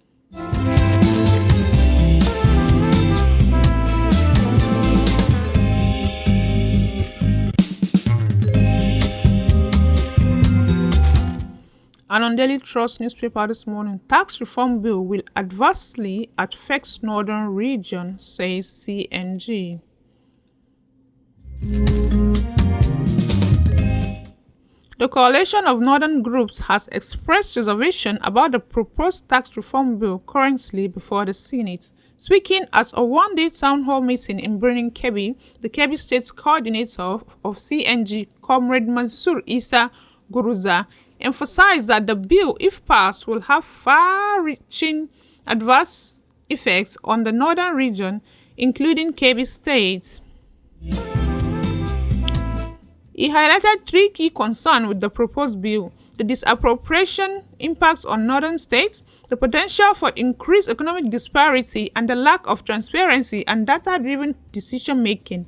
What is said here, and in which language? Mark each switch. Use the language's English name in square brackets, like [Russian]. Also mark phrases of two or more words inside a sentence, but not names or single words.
[English] And on Daily Trust newspaper this morning, tax reform bill will adversely affect northern region, says CNG. The coalition of northern groups has expressed reservation about the proposed tax reform bill currently before the Senate. Speaking at a one-day town hall meeting in Birnin Kebbi, the Kebbi State coordinator of CNG, Comrade Mansour Isa Guruza, emphasized that the bill, if passed, will have far-reaching adverse effects on the northern region, including Kebbi State. He highlighted three key concerns with the proposed bill: the disappropriation impacts on northern states, the potential for increased economic disparity, and the lack of transparency and data-driven decision-making.